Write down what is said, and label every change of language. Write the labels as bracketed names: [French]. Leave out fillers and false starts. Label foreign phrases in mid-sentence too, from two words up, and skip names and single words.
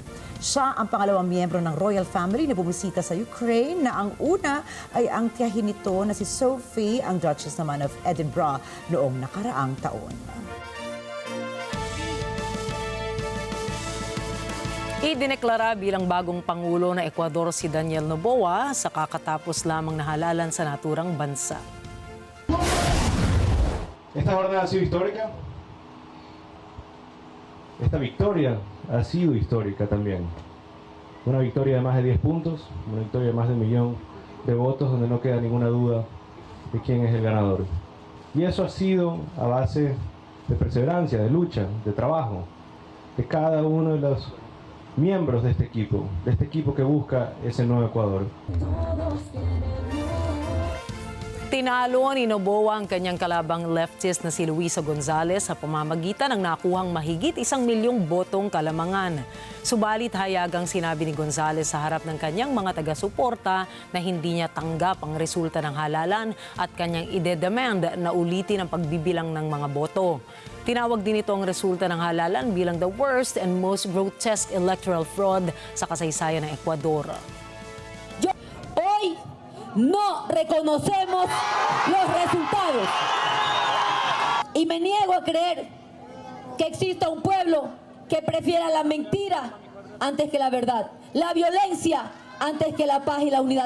[Filipino] Siya ang pangalawang miyembro ng royal family na bumisita sa Ukraine na ang una ay ang tiyahin nito na si Sophie, ang Duchess naman of Edinburgh noong nakaraang taon. Idineklara bilang bagong Pangulo ng Ecuador si Daniel Noboa sa kakatapos lamang nahalalan sa naturang bansa. [Spanish] Esta jornada ha sido histórica. Esta victoria ha sido histórica también. Una victoria de más de 10 puntos, una victoria de más de 1 millón de votos donde no queda ninguna duda de quién es el ganador. Y eso ha sido a base de perseverancia, de lucha, de trabajo, de cada uno de los miembros de este equipo que busca ese nuevo Ecuador. [Filipino] Tinalo ni Noboa ang kanyang kalabang leftist na si Luisa Gonzales sa pamamagitan ng nakuhang mahigit 1 milyong botong kalamangan. Subalit hayagang sinabi ni Gonzales sa harap ng kanyang mga taga-suporta na hindi niya tanggap ang resulta ng halalan at kanyang ide-demand na ulitin ang pagbibilang ng mga boto. Tinawag din ito ang resulta ng halalan bilang [English] the worst and most grotesque electoral fraud [Filipino] sa kasaysayan ng Ecuador. [Spanish] Hoy no reconocemos los resultados y me niego a creer que exista un pueblo que prefiera la mentira antes que la verdad, la violencia antes que la paz y la unidad.